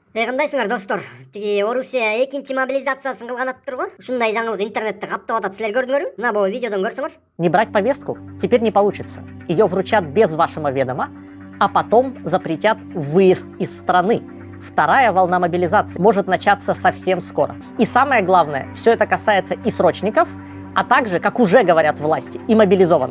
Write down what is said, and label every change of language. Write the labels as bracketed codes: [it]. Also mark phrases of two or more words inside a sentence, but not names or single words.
[ky] Кандайсыңар достор? Тиги Орусия экинчи мобилизациясын кылган атыптыр го. Ушундай жаңылык интернетте каптап атат. Силер көрдүңөрбү? Мына бу видеодон көрсөңөр. [ru] Не брать повестку теперь не получится. Ее вручат без вашего ведома, а потом запретят выезд из страны. Вторая волна мобилизации может начаться совсем скоро. И самое главное, все это касается и срочников, а также, как уже говорят власти, и мобилизованных.